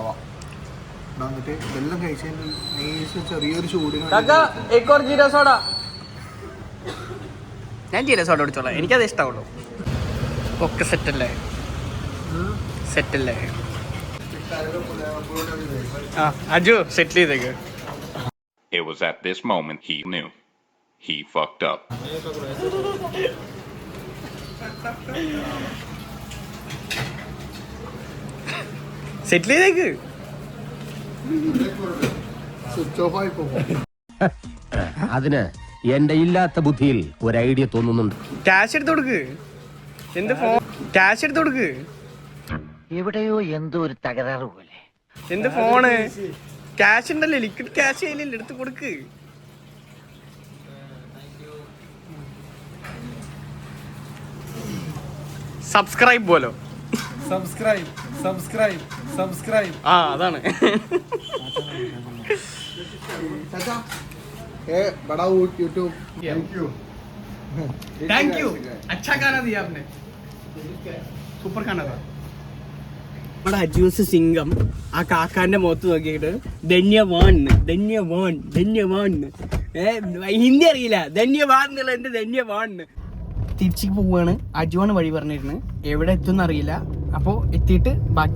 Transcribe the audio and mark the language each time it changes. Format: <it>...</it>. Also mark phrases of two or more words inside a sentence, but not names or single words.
<ml>ഇവിടെ വന്നിട്ട് ഇതെല്ലാം കഴിച്ചതിന് നൈസ് ചെറിയൊരു ചൂടിന് ഞാൻ ജീരക സോഡ കുടിച്ചോളാം, എനിക്കത് ഇഷ്ടമുള്ളൂ. ഒക്കെ സെറ്റല്ലേ, സെറ്റല്ലേ. ആ അജു സെറ്റിൽ ചെയ്തേക്ക്.</ml> <en>It was at this moment he knew. He fucked up.</en> <ml>സെറ്റിൽ ചെയ്തേക്ക്. സ്വിച്ച് ഓഫ് ആയി പോകും. അതിന് എന്റെ ഇല്ലാത്ത ബുദ്ധിയിൽ ഒരു ഐഡിയ തോന്നുന്നുണ്ട്. ക്യാഷ് എടുത്ത് കൊടുക്ക്. എന്ത് ഫോൺ, ക്യാഷ് എടുത്ത് കൊടുക്ക്. എവിടെയോ എന്തോ ഒരു തകരാറ് പോലെ. എന്ത് ഫോണ്, ക്യാഷ് ഉണ്ടല്ലേ, ലിക്വിഡ് ക്യാഷ് ചെയ്യില്ല, എടുത്ത് കൊടുക്ക്. സബ്സ്ക്രൈബ് പോലോ, സബ്സ്ക്രൈബ്. ആ അതാണ്.</ml> <hi>बड़ा यूट्यूब</hi> <en>thank you,</en> <hi>अच्छा खाना दिया आपने, സൂപ്പർ खाना था.</hi> <ml>നമ്മുടെ അജൂസ് സിംഗം ആ കാക്കാന്റെ മുഖത്ത് നോക്കിയിട്ട് ധന്യവാൻ ധന്യവാൻ ധന്യവാൻ, ഹിന്ദി അറിയില്ല, ധന്യവാൻ എന്നുള്ള എന്റെ ധന്യവാൻ. തിരിച്ചു പോവാണ്, അജുവാണ് വഴി പറഞ്ഞിരുന്നത്, എവിടെ എത്തുമെന്ന് അറിയില്ല. അപ്പോൾ എത്തിയിട്ട് ബാക്കി.</ml>